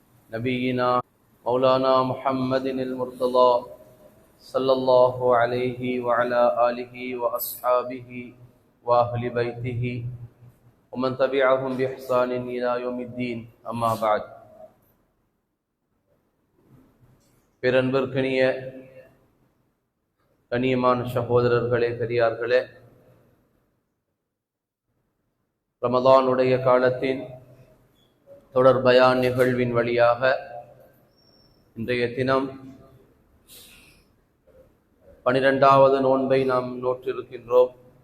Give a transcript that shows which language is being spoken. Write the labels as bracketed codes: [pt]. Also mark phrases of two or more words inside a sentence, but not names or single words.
[ar] نبينا مولانا محمد المرتضى صلى الله عليه وعلى آله وأصحابه وأهل بيته ومن تبعهم بإحسان إلى يوم الدين أما بعد. [ta] பேரன்பிற்கினிய கண்ணியமான சகோதரர்களே, பெரியார்களே, ரமதானுடைய காலத்தின் தொடர் பயான் நிகழ்வின் வழியாக இன்றைய தினம் 12வது நோன்பை நாம் நோற்றிருக்கின்றோம்.